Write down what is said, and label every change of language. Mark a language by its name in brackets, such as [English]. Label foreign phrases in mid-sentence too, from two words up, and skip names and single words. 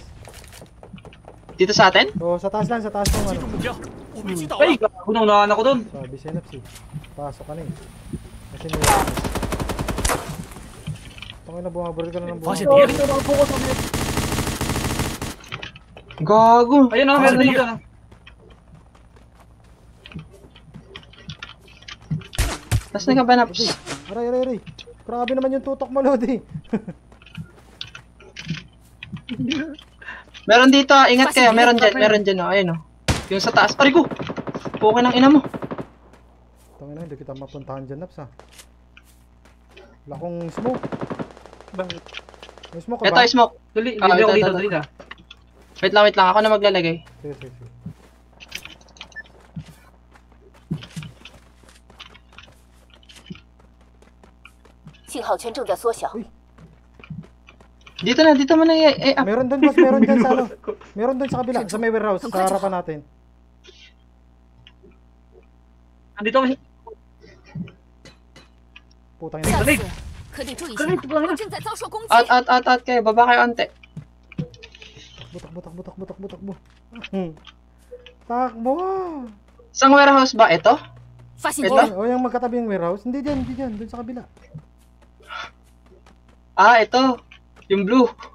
[Filipino] Dito sa atin? Oo, sa taas lang, sa taas ng [Chinese] 击 [Filipino] ano. [Chinese] 中目标，我被击倒 [Filipino] Ay, [Chinese] 了。 [Filipino] gago na unahan ako doon. Sabi, Synapse eh. Pasok ka na eh. Kasi may... Tangin na, bumabaril ka na ng [Chinese] 发现 [Filipino] bumabaril. [Chinese] 敌人， [Filipino] Gago. Ayun na, meron din dyan. Nasaan ka ba, Naps? Aray. Grabe naman yung tutok mo, Lodi. Meron dito, ingat kayo. Meron dyan. Oh. Ayun, oh. Yung sa taas. Rico! Pukin ng ina mo. Tangin na, hindi kita mapuntahan dyan, Naps ha. Wala akong smoke. Bakit? May smoke ka Ito, ba? smoke. Dali, Ah, dali ako ito, dito, ito. dali ka. Wait lang. Ako na maglalagay. Sige. [Chinese] 信号圈正在缩小， [Filipino] Dito mo na up. Meron doon, boss. Meron doon sa ano. Meron doon sa kabila. Sa may warehouse. Sa harapan natin. Andito kasi. Putang [Chinese] 下 [Filipino] ina. [Chinese] 次可得注意些，我正在遭受攻击。 [Filipino] Out kayo. Baba kayo ante. Butak mo. Takbo. Sang warehouse ba? Ito? [Chinese] 发现敌 [Filipino] Ito? [Chinese] 人， [Filipino] O yung magkatabi yung warehouse. Hindi dyan. Doon sa kabila. Ah, ito. Yung blue.